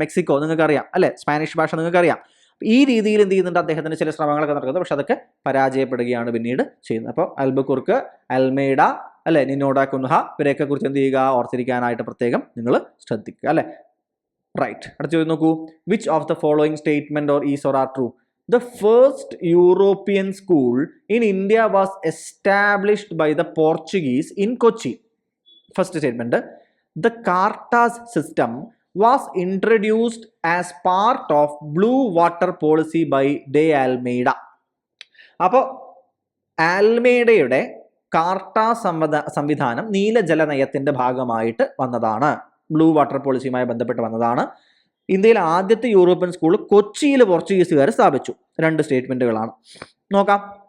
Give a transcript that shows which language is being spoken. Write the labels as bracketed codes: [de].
[ml] Mexico നിങ്ങൾക്കറിയാം അല്ലെ? Spanish ഭാഷ നിങ്ങൾക്കറിയാം. ഈ രീതിയിൽ എന്ത് ചെയ്യുന്നുണ്ട്? അദ്ദേഹത്തിന് ചില ശ്രമങ്ങളൊക്കെ നടക്കുന്നത്, പക്ഷെ അതൊക്കെ പരാജയപ്പെടുകയാണ് പിന്നീട് ചെയ്യുന്നത്. അപ്പോൾ ആൽബുക്കുർക്ക്, അൽമേഡ അല്ലെ, നിനോഡ കുൻഹ, ഇവരെയൊക്കെ കുറിച്ച് എന്ത് ചെയ്യുക? ഓർത്തിരിക്കാനായിട്ട് പ്രത്യേകം നിങ്ങൾ ശ്രദ്ധിക്കുക അല്ലെ. റൈറ്റ്, അടുത്ത ചോദ്യം നോക്കൂ. [en] Which of the following statement or is or are true? The first European school in India was established by the Portuguese in Kochi. First statement. The Cartas system was introduced as part of Blue Water Policy by De Almeida. [ml] അപ്പോൾ ആൽമേഡയുടെ Carta സംവിധാനം നീലജല നയത്തിന്റെ ഭാഗമായിട്ട് വന്നതാണ്. Blue water പോളിസിയുമായി ബന്ധപ്പെട്ട് വന്നതാണ്. ഇന്ത്യയിലെ ആദ്യത്തെ European school കൊച്ചിയിൽ പോർച്ചുഗീസുകാർ സ്ഥാപിച്ചു. 2 സ്റ്റേറ്റ്മെന്റുകളാണ്. നോക്കാം.